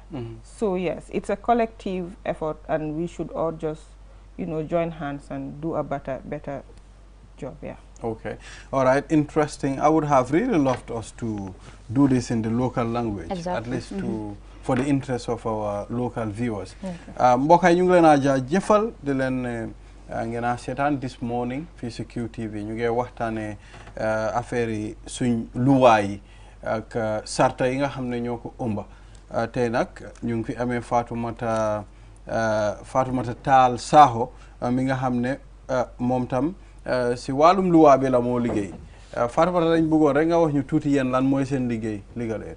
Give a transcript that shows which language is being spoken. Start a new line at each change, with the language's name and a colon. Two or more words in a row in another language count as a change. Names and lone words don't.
English: So yes, it's a collective effort, and we should all just, you know, join hands and do a better job. Yeah. Okay. All right. Interesting. I would have really loved us to do this in the local language, at least for the interest of our local viewers.
Wolof: Mbokk yi ñu ngi leen a jaajëfal di leen ngeen a seetaan
English: this morning
Wolof: fii si QTV ñu ngi waxtaanee affaire yi suñ luwaa yi ak sarta yi nga xam ne ñoo ko ëmba tey nag ñu ngi fi amee Fatoumata Tall Sakho mi nga xam ne moom tam si wàllum luwaa bi la moo liggéey Fatouba lañ bëggoon rek nga wax ñu tuuti yéen lan mooy seen liggéey Legal Aid.